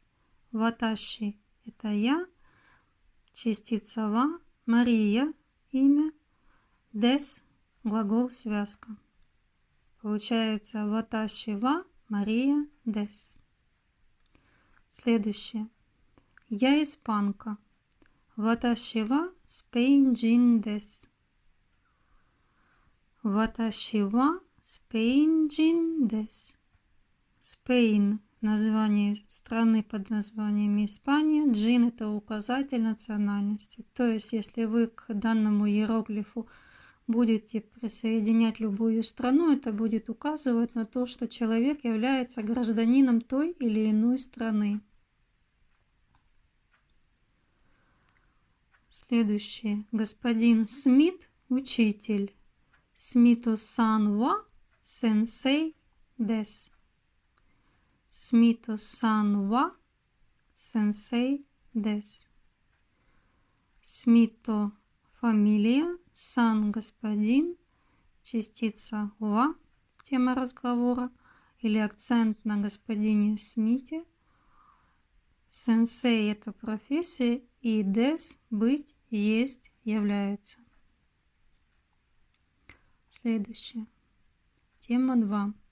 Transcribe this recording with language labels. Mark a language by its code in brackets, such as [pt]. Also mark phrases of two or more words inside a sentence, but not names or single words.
[ru] Ваташи – это я, частица ва, Мария – имя, дес – глагол связка. Получается [ja] わたし は マリア です. [ru] Следующее. Я испанка. [ja] わたし は スペインじん です. わたし は スペインじん です. [ru] Спейн – название страны под названием Испания. Джин – это указатель национальности. То есть, если вы к данному иероглифу будете присоединять любую страну, это будет указывать на то, что человек является гражданином той или иной страны. Следующее. Господин Смит – учитель. [ja] スミトさん は せんせい です. スミトさん は せんせい です. [ru] Смито – фамилия, сан – господин, частица ва – тема разговора или акцент на господине Смите. Сенсей – это профессия, и дес – быть, есть, является. Следующее. Тема 2.